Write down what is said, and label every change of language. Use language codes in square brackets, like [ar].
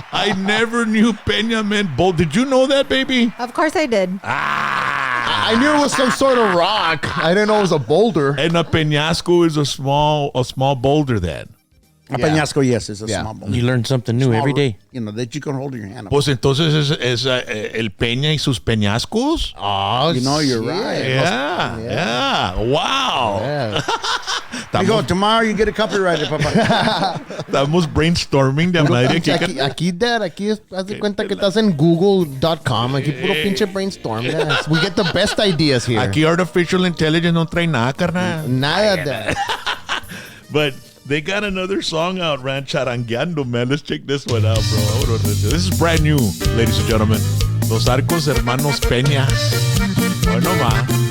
[en] I never knew Peña meant bold. Did you know that, baby? Of course I did. I knew it was some sort of rock. I didn't know it was a boulder. And a peñasco is a small boulder then. A peñasco, yes, is a Yeah. small boulder. You learn something new every day. You know, that you can hold in your hand. [es] Pues entonces es el Peña y sus peñascos. [en] Oh, You know, you're shit. right. Yeah. Wow. Yeah. You go, tomorrow you get a copyright, papá. [es] Estamos brainstorming de madre aquí. Aquí, Dad, aquí haz de cuenta que estás en google.com. Aquí puro pinche brainstorm. [en] Yes. We get the best ideas here. [es] Aquí artificial intelligence no trae nada, carnal. Nada, Dad. [en] But they got another song out, man, charangueando, man. Let's check this one out, bro. Hold on. This is brand new, ladies and gentlemen. [es] Los Arcos Hermanos Peña. Bueno, ma.